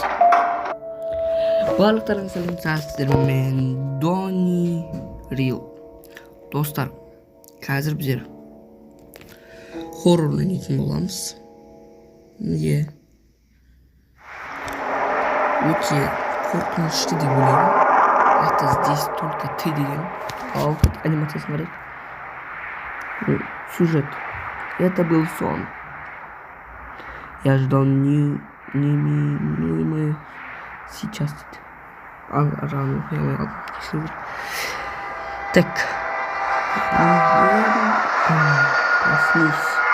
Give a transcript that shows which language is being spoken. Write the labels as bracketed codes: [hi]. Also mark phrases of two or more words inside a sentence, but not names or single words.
[kk] Барлықтарыңыз сіздермен Дони Рил. Достар, қазір біздер хоррор ойнайтын боламыз. Өте қорқынышты деп ойлаймын. [ru] Это здесь только ты деген. [kk] Ал анимациясын қарайық. [ru] Сюжет. Это был сон. Я ждал неминуемое сейчас. Рано уходил. Так. Проснись.